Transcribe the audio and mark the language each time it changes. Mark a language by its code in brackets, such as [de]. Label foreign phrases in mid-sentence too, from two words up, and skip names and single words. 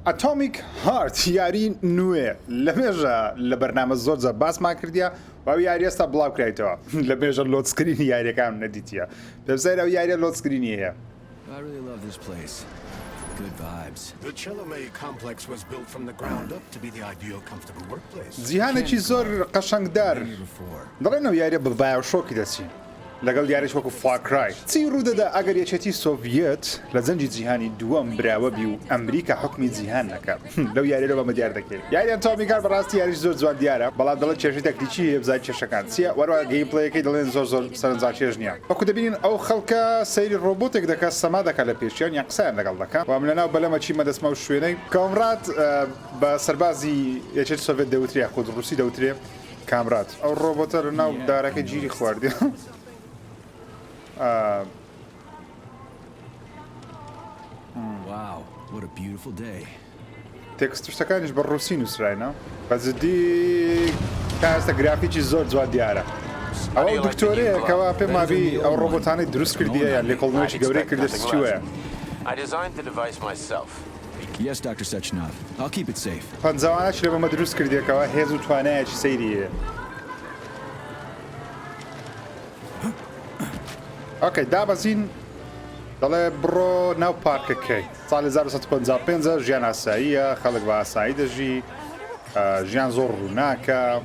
[ckb] ئەتۆمیک هارت یاری نوێ لە مێژە لە بەرنامە زۆرجە باسمان کردیا باوی یاری ئێستا بڵاو کرایتەوە لە مێژە لۆتسکرینی یاریەکان نەدیتیە پێبزای ئەو یاریە لۆتسکرینی هەیە. [en] Good vibes. The Chelome complex was built from the ground up to be the ideal comfortable workplace. [ckb] جیهانێکی زۆر قەشەنگدار دەڵێنەوە یاریە بە بایۆشۆکی دەچی لەگەڵ یاریش وەکو فاکرای چی ڕوودەدا ئەگەر یەکێتی سۆڤیەت لە زەنجی جیهانی دووەم براوە بی و ئەمریکا حکمی جیهان نەکات لەو یاریەوە بەمە دیار دەکرێت یاریان تۆمیکار بەڕاستی یاریش زۆر جوان دیارە بەڵام دەڵێت کێشەی تەکنیکی هەیە بزای کێشەکان چیە وەروە گەیمپڵەیەکەی دەڵێن زۆر سەرنجاکێش نییە وەکو دەبینین ئەو خەڵکە سەیری ڕۆبۆتێک دەکات سەما دەکات لە پێشیان یان قسەیان لەگەڵ دەکات وام لەناو بەلەمە چی مەدەستمە و شوێنەی کامرات بە سەربازی یەکێت سۆڤێت دەوترێ خۆت ڕووسی دەوترێ کامرات ئەو ڕۆبۆتە لەناو دارەکە گیری خواردی [en] Wow, what a beautiful day. [ckb] تێکستشتەکانیش بە ڕووسی نووسراینە بەزدی کاسە گرافیکی زۆر جوان دیارە ئەو دکتۆرەیە کەوا پێم مابی ئەو ڕۆبۆتانەی دروست کردیە یان لێکۆڵنەوەیکی گەورەی کردێت چیوەیە [en] I designed the device myself. Yes, Dr. Sechenov. I'll keep it safe. [ckb] پەنجاوانەش لێ بەمە دروست کردیەکەوە هێز و توانایەکی سەیریە ئۆکەی دابەزین دەڵێ بڕۆ ناو پارکەکەی ساڵی 1955 ژیان ئاساییە خەڵک بە ئاسایی دەژی ژیان زۆر ڕووناکە